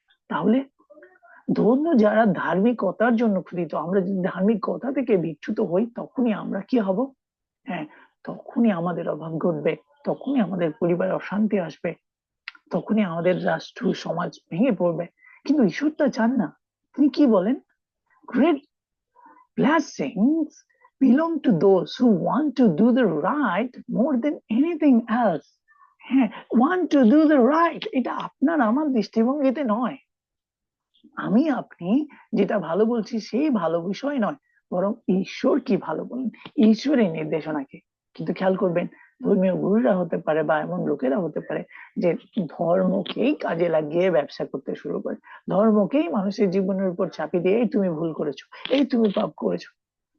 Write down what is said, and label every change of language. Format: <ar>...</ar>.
<bn>তাহলে ধন্য যারা ধার্মিকতার জন্য ক্ষুধিত। আমরা যদি ধার্মিকতা থেকে বিচ্যুত হই, তখনই আমরা কি হব? হ্যাঁ, তখনই আমাদের অভাব ঘটবে, তখনই আমাদের পরিবারে অশান্তি আসবে, তখনই আমাদের রাষ্ট্র সমাজ ভেঙে পড়বে। কিন্তু ঈশ্বর তা চান না। তিনি কি বলেন?</bn> <en>Great blessings belong to those who want to do the right more than anything else.</en> <bn>হ্যাঁ,</bn> <en>want to do the right,</en> <bn>এটা আপনার আমার দৃষ্টিভঙ্গিতে নয়। আমি আপনি যেটা ভালো বলছি সেই ভালো বিষয় নয়, বরং ঈশ্বর কি ভালো বলেন, ঈশ্বরের নির্দেশনাকে। কিন্তু খেয়াল করবেন, ধর্মীয় গুরুরা হতে পারে বা এমন লোকেরা হতে পারে যে ধর্মকেই কাজে লাগিয়ে ব্যবসা করতে শুরু করে, ধর্মকেই মানুষের জীবনের উপর চাপিয়ে দিয়ে, এই তুমি ভুল করেছো, এই তুমি পাপ করেছো।</bn>